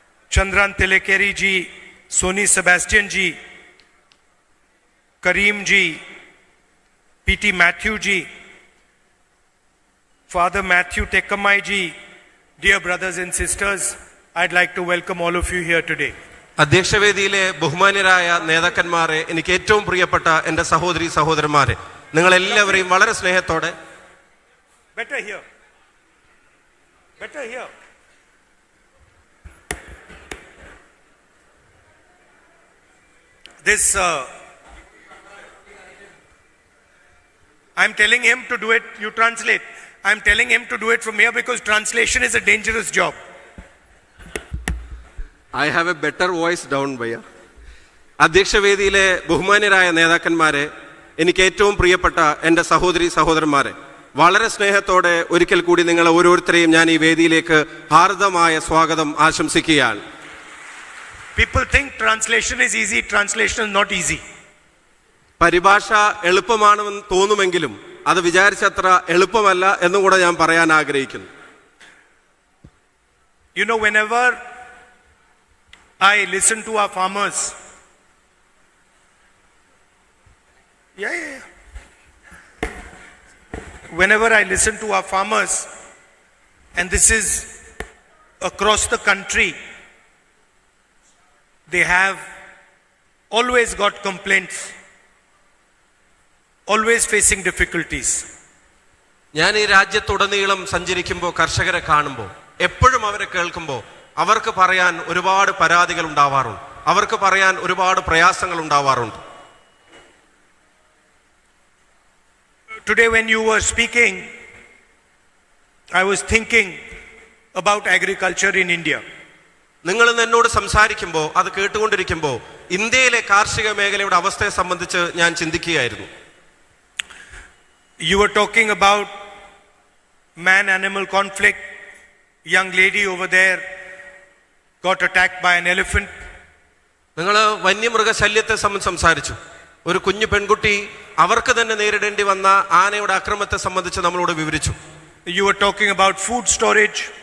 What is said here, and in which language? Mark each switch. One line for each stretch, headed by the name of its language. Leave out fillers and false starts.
English: Chandran Thilakeri ji, Sony Sebastian ji, Kareem ji, P T Mathew ji, Father Matthew Tekamai ji, dear brothers and sisters, I'd like to welcome all of you here today.
Malayalam: അധ്യക്ഷവേദിയിലെ ബഹുമാന്യരായ നേതാക്കന്മാരെ, എനിക്ക് ഏറ്റവും പ്രിയപ്പെട്ട എൻ്റെ സഹോദരി സഹോദരന്മാരെ, നിങ്ങൾ എല്ലാവരെയും വളരെ സ്നേഹത്തോടെ
English: Better here. This I'm telling him to do it, you translate. I'm telling him to do it from here because translation is a dangerous job. I have a better voice down, Bhaiya.
Malayalam: അധ്യക്ഷവേദിയിലെ ബഹുമാന്യരായ നേതാക്കന്മാരെ, എനിക്ക് ഏറ്റവും പ്രിയപ്പെട്ട എൻ്റെ സഹോദരന്മാരെ, വളരെ സ്നേഹത്തോടെ ഒരിക്കൽ കൂടി നിങ്ങൾ ഓരോരുത്തരെയും ഞാൻ ഈ വേദിയിലേക്ക് ഹാർദമായ സ്വാഗതം ആശംസിക്കുകയാണ്.
English: People think translation is easy, translation is not easy.
Malayalam: പരിഭാഷ എളുപ്പമാണെന്ന് തോന്നുമെങ്കിലും അത് വിചാരിച്ചത്ര എളുപ്പമല്ല എന്നും കൂടെ ഞാൻ പറയാൻ ആഗ്രഹിക്കുന്നു.
English: You know, whenever I listen to our farmers, whenever I listen to our farmers, and this is across the country, they have always got complaints, always facing difficulties.
Malayalam: ഞാൻ ഈ രാജ്യത്തുടനീളം സഞ്ചരിക്കുമ്പോൾ കർഷകരെ കാണുമ്പോൾ എപ്പോഴും അവരെ കേൾക്കുമ്പോൾ അവർക്ക് പറയാൻ ഒരുപാട് പരാതികൾ ഉണ്ടാവാറുണ്ട്, അവർക്ക് പറയാൻ ഒരുപാട് പ്രയാസങ്ങൾ ഉണ്ടാവാറുണ്ട്.
English: Today when you were speaking, I was thinking about agriculture in India.
Malayalam: നിങ്ങൾ എന്നോട് സംസാരിക്കുമ്പോൾ അത് കേട്ടുകൊണ്ടിരിക്കുമ്പോൾ ഇന്ത്യയിലെ കാർഷിക മേഖലയുടെ അവസ്ഥയെ സംബന്ധിച്ച് ഞാൻ ചിന്തിക്കുകയായിരുന്നു.
English: You were talking about man-animal conflict. Young lady over there got attacked by an elephant.
Malayalam: നിങ്ങൾ വന്യമൃഗശല്യത്തെ സംബന്ധിച്ച് സംസാരിച്ചു. ഒരു കുഞ്ഞു പെൺകുട്ടി അവർക്ക് തന്നെ നേരിടേണ്ടി വന്ന ആനയുടെ അക്രമത്തെ സംബന്ധിച്ച് നമ്മളോട് വിവരിച്ചു.
English: You were talking about food storage.